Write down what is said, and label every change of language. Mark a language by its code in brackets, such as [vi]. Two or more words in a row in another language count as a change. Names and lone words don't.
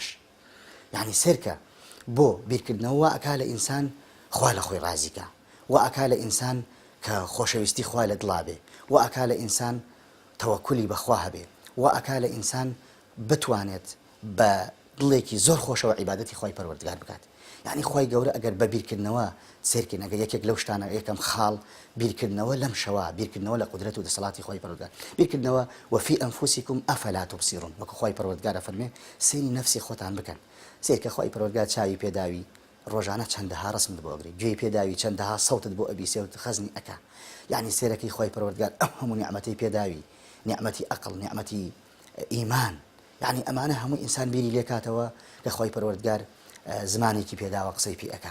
[ckb] یعنی سێرکە بۆ بیرکردنەوە ئەکا لە ئینسان خوا لە خۆی ڕازیکە و ئەکا لە ئینسان کە خۆشەویستی خوا لە دڵا بێ و ئەکا لە ئینسان تەوەکولی بەخوا هەبێ و ئەکا لە ئینسان بتوانێت بە دڵێکی زۆر خۆشەوە عیبادەتی خوای پەروەردگار بکات. یعنی خوای گەورە ئەگەر بە بیرکردنەوە سیرکردن ئەگەر یەکێک لەو شتانە یەکەم خاڵ بیرکردنەوە لەم شەوە بیرکردنەوە لە قودرەت و دەسەڵاتی خوای پەروەردگار بیرکردنەوە [ar] وفي أنفسكم أفلا تبصرون [ckb] وەکو خوای پەروەردگار فەرمێ سێری نەفسی خۆتان بکەن. سیرکە خوای پەروەردگار چاوی پێداوی ڕۆژانە چەندەها ڕسمت بۆ ئەگری گوێی پێداوی چەندەها سەوتت بۆ ئەبیسێ و خەزنی ئەکا. یعنی سێرەکەی خوای پەروەردگار ئەم هەموو نیعمەتەی پێداوی نیعمەتی ئەقڵ نیعمەتی ئیمان یعنی ئەمانە هەموو ئینسان بیری لێکاتەوە کە خوای پەروەردگار زمانێکی پێداوە قسەی پێ ئەکا.